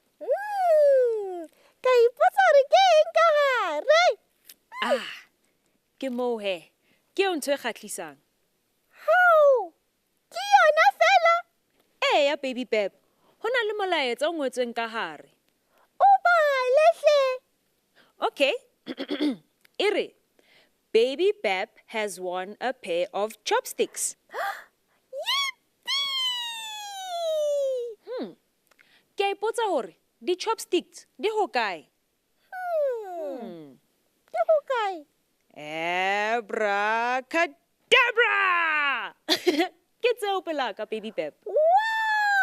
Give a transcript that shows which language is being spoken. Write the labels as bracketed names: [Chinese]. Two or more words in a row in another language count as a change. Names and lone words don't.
[Southern Sotho] Ka ipotsa hore ke eng ka hare? Ah, ke moo he. Ke yona ntho e kgahlisang. Hao! Ke yona fela? Eya Baobab, ho na le molaetsa o ngotsweng ka hare. O bale hle. Okay. [English] Ere, Baobab has won a pair of chopsticks. [Southern Sotho] Yippee! Ke a ipotsa hore di chopsticks di hokae? Ke hokae? Abracadabra! Ke tseo pela ka Baobab.